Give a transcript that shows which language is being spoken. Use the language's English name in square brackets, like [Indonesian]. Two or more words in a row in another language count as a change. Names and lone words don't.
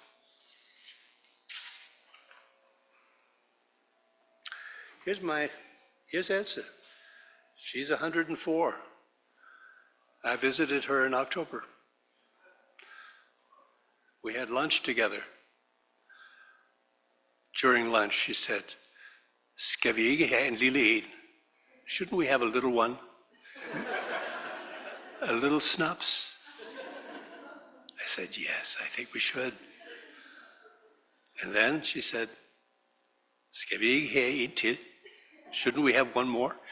[English] Here's Elsa. She's 104. I visited her in October. We had lunch together. During lunch, she said, [Danish] "Skal vi ikke have en lille en? [English] Shouldn't we have a little one? A little snaps?" I said, "Yes, I think we should." And then she said, [Danish] "Skal vi ikke have en til? [English] Shouldn't we have one more?"